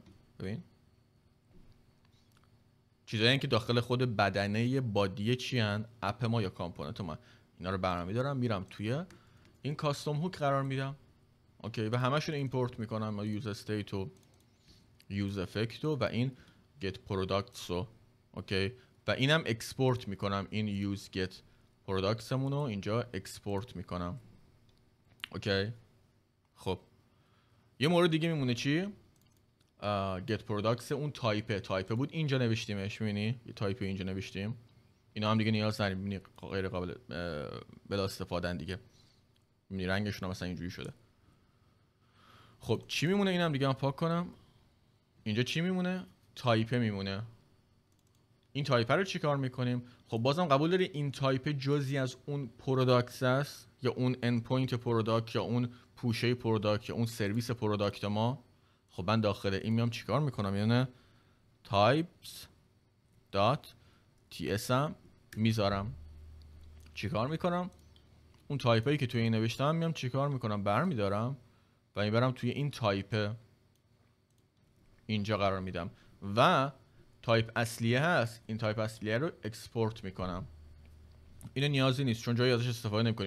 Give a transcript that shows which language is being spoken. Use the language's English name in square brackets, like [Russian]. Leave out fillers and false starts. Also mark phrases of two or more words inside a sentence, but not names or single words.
[Persian] ببین چیزایی که داخل خود بدنه بادی چی ان؟ اپ ما یا کامپوننت ما. اینا رو برمیدارم میرم توی این [English] custom hook [Persian] قرار میدم. اوکی و همشون ایمپورت میکنم ما [English] use state [Persian] و [English] use effect [Persian] و این [English] get products [Persian] رو. اوکی و اینم اکسپورت میکنم. این [English] use get products [Persian] مون رو اینجا اکسپورت میکنم. اوکی خب یه مورد دیگه میمونه چی؟ [English] get products [Persian] اون تایپه بود اینجا نوشتیمش. میبینی یه تایپ اینجا نوشتیم. اینا هم دیگه نیاز نداریم. میبینی غیر قابل بلا استفاده دیگه. میبینی رنگشون هم مثلا اینجوری شده. خب چی میمونه؟ اینم دیگه هم پاک کنم. اینجا چی میمونه؟ تایپه میمونه. این تایپه رو چی کار میکنیم؟ خب بازم قبول داری این تایپه جزئی از اون پروداکت است یا اون [English] end point [Persian] پروداکت یا اون پوشه پروداکت یا اون سرویس پروداکت ما. خب من داخل این میام چیکار میکنم؟ یعنی types.ts هم میذارم. چیکار میکنم؟ اون تایپی که توی این نوشتم میام چیکار میکنم؟ برمیدارم و میبرم توی این تایپ اینجا قرار میدم و تایپ اصلیه هست. این تایپ اصلیه رو اکسپورت میکنم. اینو نیازی نیست چون جایی ازش استفاده نمیکنیم.